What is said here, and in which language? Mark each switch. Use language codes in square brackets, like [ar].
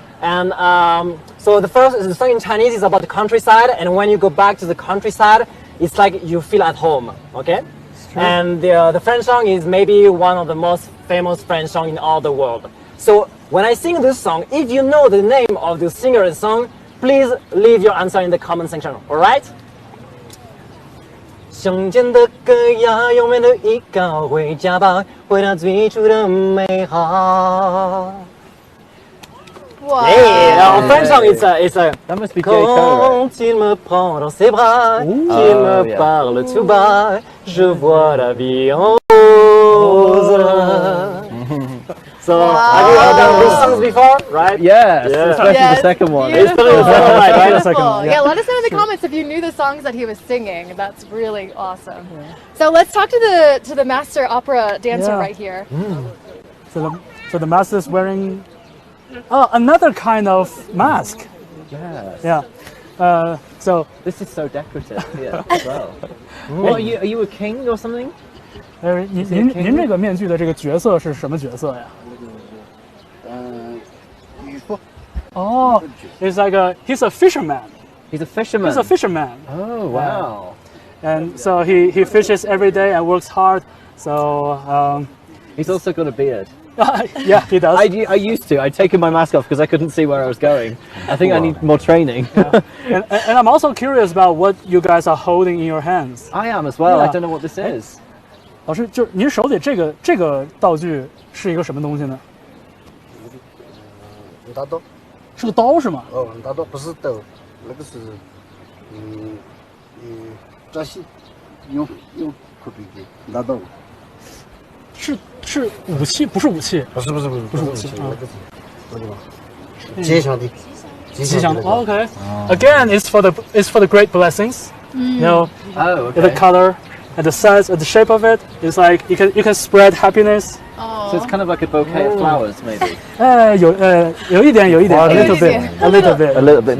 [en] And so the song in Chinese is about the countryside, and when you go back to the countryside, it's like you feel at home, okay? And the French song is maybe one of the most famous French songs in all the world. So when I sing this song, if you know the name of the singer and song, please leave your answer in the comment section, alright? [zh] 乡间的歌呀，永远都依靠回家吧，回到最初的美好。 [en] Wow. Yeah, French song it's a That must be J. Cole, [fr] Quand il me prend dans ses bras, qu'il me parle tout bas, je vois la vie en rose. [en] So have you heard those songs before, right? Yes, especially the second one. Beautiful. Right? Yeah, let us know in the comments if you knew the songs that he was singing. That's really awesome. So let's talk to the master opera dancer right here. So the master's wearing another kind of mask. Yes. Yeah. So this is so decorative here as well. What are you a king or something? [zh] 您这个面具的这个角色是什么角色呀？渔夫。 [en] Oh, it's like he's a fisherman. He's a fisherman. He's a fisherman. Oh wow. And so he fishes every day and works hard. So he's also got a beard. Yeah, he does. I used to. I'd taken my mask off because I couldn't see where I was going. I think I need more training. and I'm also curious about what you guys are holding in your hands. I am as well. Yeah. I don't know what this is. [zh] 老师，就是您手里这个道具是一个什么东西呢？大刀。是个刀是吗？哦，大刀不是刀，那个是扎西用可比的大刀。是武器，不是武器。不是武器，那个是这个地方。吉祥的。吉祥的。 [en] Okay. Again, it's for the great blessings. You know, the color and the size and the shape of it. It's like you can spread happiness. So it's kind of like a bouquet of flowers, maybe. [zh] 有一点 [en] a little bit,